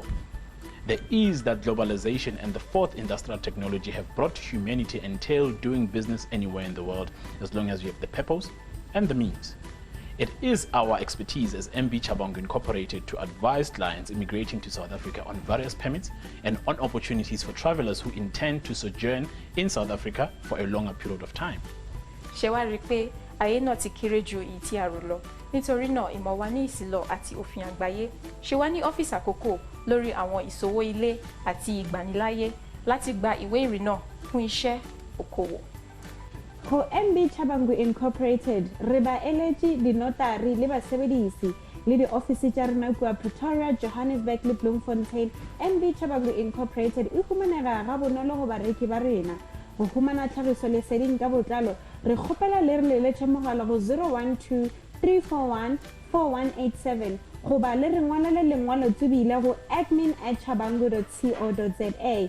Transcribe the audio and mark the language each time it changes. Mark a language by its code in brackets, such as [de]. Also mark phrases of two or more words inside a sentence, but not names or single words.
[en] The ease that globalization and the fourth industrial technology have brought to humanity entail doing business anywhere in the world as long as you have the purpose and the means. It is our expertise as MB Chabangu Incorporated to advise clients immigrating to South Africa on various permits and on opportunities for travelers who intend to sojourn in South Africa for a longer period of time. [yo] Ayé náà ti kéré ju èyí tí a rò lọ nítorí náà ìmọ̀ wa ní ìsìlọ̀ àti òfin àgbáyé ṣe wá ní ọ́fíìsì àkókò lórí àwọn ìṣòwò ilé àti ìgbaniláyé láti gba ìwé ìrìnnà fún iṣẹ́ òkòwò. [tn] Go MB Chabangu Incorporated re ba eletsi dinotari le basebedisi le di ofisi tsa rena kwa Pretoria, Johannesburg le Bloemfontein. MB Chabangu Incorporated e humanega ga bonolo go bareki ba rena. Go humana tlhagiso leseding ka botlalo re kgopela le re leletse mogala go 012 341 4187 go ba le re ngwalele lengwalo tsebile go admin@chabangu.co.za.